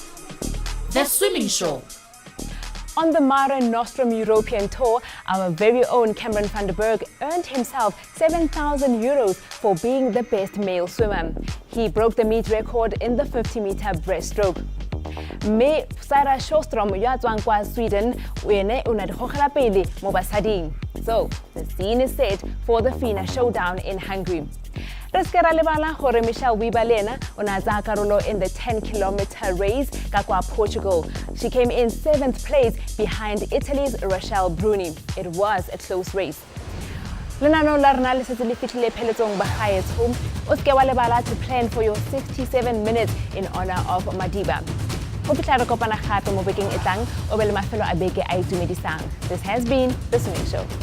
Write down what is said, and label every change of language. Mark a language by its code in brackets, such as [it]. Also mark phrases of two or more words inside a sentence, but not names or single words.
[en] The Swimming Show. On the Mare Nostrum European Tour, our very own Cameron van der Berg earned himself €7,000 for being the best male swimmer. He broke the meet record in the 50-meter breaststroke. [tn] Me Sarah Sjostrom ya tswang kwa Sweden ene una dikgogela pele mo basading. [en] So, the scene is set for the FINA showdown in Hungary. [tn] Re se ke ra lebala gore Michelle Weber le ena o ne a tsaya karolo [en] in the 10-kilometer race [tn] ka kwa Portugal. [en] She came in 7th place behind Italy's Rochelle Bruni. It was a close race. [tn] Lenaneo la rena le setse le fitlhile pheletsong ba gaetsho. O se ke wa lebala [en] to plan for your 67 minutes in honor of Madiba. [tn] Go fitlha re kopana gape mo bekeng e tlang o be le mafelo a beke a itumedisang. [en] This has been The Swimming Show.